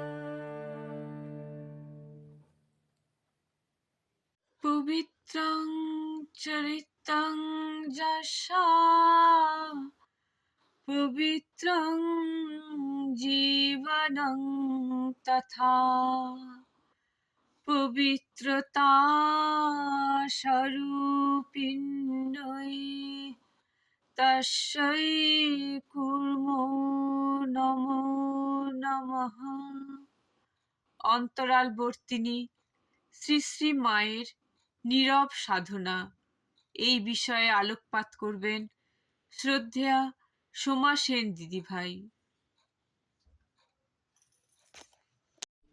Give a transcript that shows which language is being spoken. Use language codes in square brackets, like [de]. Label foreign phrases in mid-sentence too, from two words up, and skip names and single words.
[sa] पवित्रं चरितं यशा पवित्रं जीवनं तथा पवित्रता स्वरूपिण्यै तस्यै कुर्मो नमो नमः। [bn] অন্তরালবর্তিনী শ্রী শ্রী মায়ের নীরব সাধনা এই বিষয়ে আলোকপাত করবেন শ্রদ্ধেয়া সোমা সেন দিদিভাই।